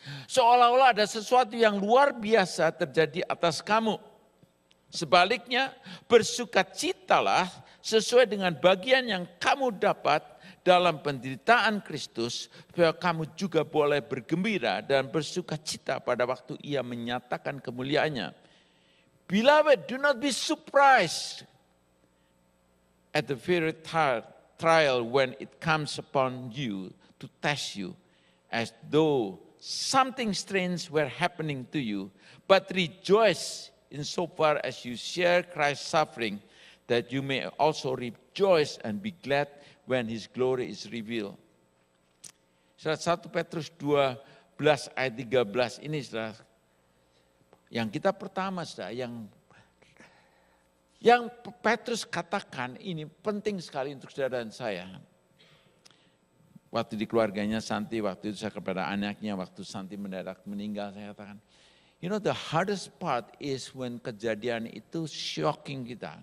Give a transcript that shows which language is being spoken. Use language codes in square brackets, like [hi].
[id] Seolah-olah ada sesuatu yang luar biasa terjadi atas kamu. Sebaliknya, bersukacitalah sesuai dengan bagian yang kamu dapat dalam penderitaan Kristus, supaya kamu juga boleh bergembira dan bersukacita pada waktu Ia menyatakan kemuliaannya. [en] Beloved, do not be surprised at the very trial when it comes upon you to test you, as though something strange were happening to you, but rejoice insofar as you share Christ's suffering, that you may also rejoice and be glad when His glory is revealed. [id] 1 Petrus 12 ayat 13 ini saudara, yang kita pertama saudara, yang Petrus katakan ini penting sekali untuk saudara dan saya. Waktu di keluarganya Santi, waktu itu saya kepada anaknya, waktu Santi mendadak meninggal, saya katakan, [en] you know the hardest part is when [id] kejadian itu shocking kita.